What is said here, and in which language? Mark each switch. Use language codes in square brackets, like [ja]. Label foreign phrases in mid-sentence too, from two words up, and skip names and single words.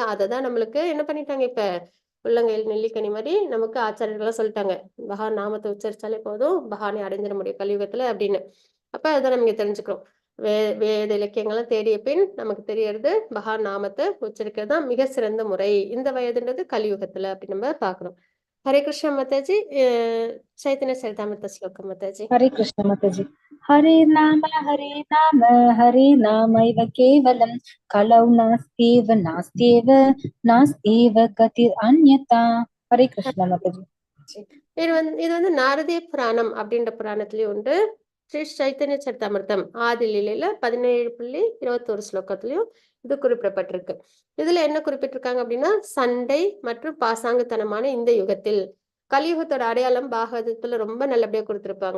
[ta] அததான் நம்மளுக்கு என்ன பண்ணிட்டாங்க, இப்ப உள்ளங்கையில் நெல்லிக்கனி மாதிரி நமக்கு ஆச்சாரியர்கள்லாம் சொல்லிட்டாங்க, பகவான் நாமத்தை உச்சரிச்சாலே போதும் பகவானை அடைஞ்சிட முடியும் கலியுகத்துல அப்படின்னு. அப்ப அதான் நம்ம இங்க தெரிஞ்சுக்கிறோம். வேத இலக்கியங்கள்லாம் தேடிய பின் நமக்கு தெரியறது பகவான் நாமத்தை உச்சரிக்கிறது தான் மிக சிறந்த முறை இந்த வயதுன்றது கலியுகத்துல அப்படி நம்ம பாக்குறோம். ஹரே கிருஷ்ண மாதாஜி. சைத்தன்ய சரிதாமிர்த ஸ்லோகம் மாதாஜி. [hi] हरे कृष्ण माताजी. [sa] हरे नाम हरे नामैव केवलं कलौ नास्त्येव गतिर् अन्यथा. [hi] हरे कृष्ण माताजी. [ta] இது வந்து நாரதிய புராணம் அப்படின்ற புராணத்திலயும் உண்டு. ஸ்ரீ சைத்தன்ய சரிதாமிர்தம் ஆதி லீலையில 17.21 ஸ்லோகத்திலையும் இது குறிப்பிடப்பட்டிருக்கு. இதுல என்ன குறிப்பிட்டிருக்காங்க அப்படின்னா, சண்டை மற்றும் பாசாங்குத்தனமான இந்த யுகத்தில் கலியுகத்தோட அடையாளம் பாகவதத்துல ரொம்ப நல்லபடியா கொடுத்திருப்பாங்க.